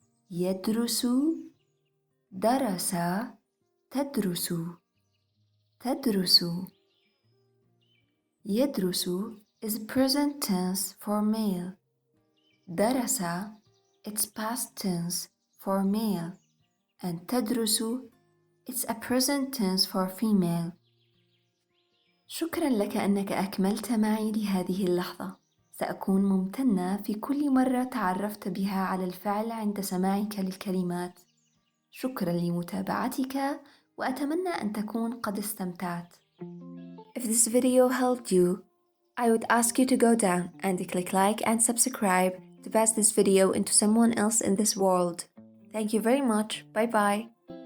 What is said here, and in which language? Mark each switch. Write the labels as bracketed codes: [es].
[ar] يدرس، درس، تدرس. تدرس. [en] يدرس is present tense for male. درس, it's past tense for male. And تدرس, it's a present tense for female. [ar] شكرا لك أنك أكملت معي لهذه اللحظة. سأكون ممتنة في كل مرة تعرفت بها على الفعل عند سماعك للكلمات. شكرا لمتابعتك وأتمنى أن تكون قد استمتعت. [en] If this video helped you, I would ask you to go down and click like and subscribe to pass this video into someone else in this world. Thank you very much. Bye bye.